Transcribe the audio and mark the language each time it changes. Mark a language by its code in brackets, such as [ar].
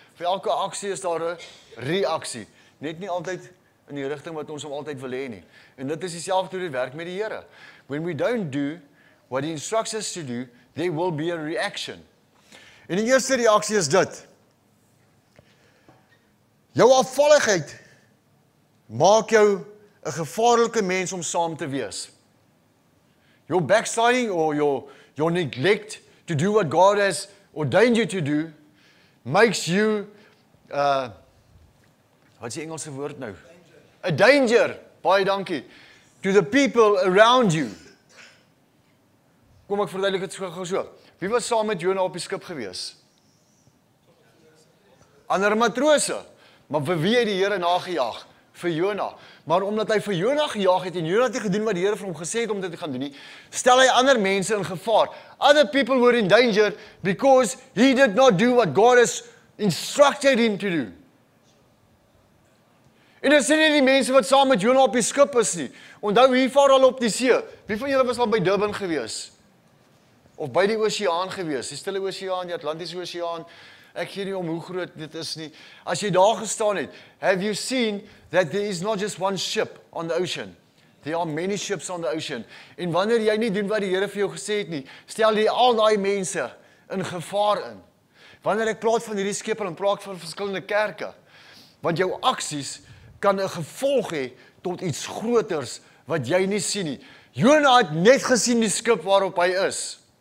[af] Vir elke aksie is daar 'n reaksie. Net nie altyd in die rigting wat ons hom altyd wil hê nie. En dit is dieselfde hoe dit werk met die Here. [en] When we don't do what he instructs us to do, there will be a reaction. [af] En die eerste reaksie is dit. Jou afvalligheid maak jou 'n gevaarlike mens om saam te wees. [en] Your backsliding or your neglect to do what God has ordained you to do makes you, [af] wat is die Engelse woord nou? [en] A danger, [af] baie dankie, [en] to the people around you. [af] Kom ek verduidelik dit gou so. Wie was saam met Jona op die skip gewees? Ander matrose. Maar vir wie het die Here nagejaag? Vir Jona. Maar omdat hy vir Jona gejaag het en Jona het nie gedoen wat die Here vir hom gesê het om dit te gaan doen nie, stel hy ander mense in gevaar. [en] Other people were in danger because he did not do what God has instructed him to do. [af] En dit is nie die mense wat saam met Jona op die skip is nie. Onthou, hier vaar al op die see. Wie van julle was al by Durban gewees? Of by die oseaan gewees? Die Stille Oseaan, die Atlantiese Oseaan. Ek gee nie om hoe groot dit is nie. As jy daar gestaan het, [en] have you seen that there is not just one ship on the ocean? There are many ships on the ocean. [af] En wanneer jy nie doen wat die Here vir jou gesê het nie, stel jy al daai mense in gevaar in. Wanneer ek praat van hierdie skepe, dan praat ek van verskillende kerke. Want jou aksies kan 'n gevolg hê tot iets groters wat jy nie sien nie. Jona het net gesien die skip waarop hy is.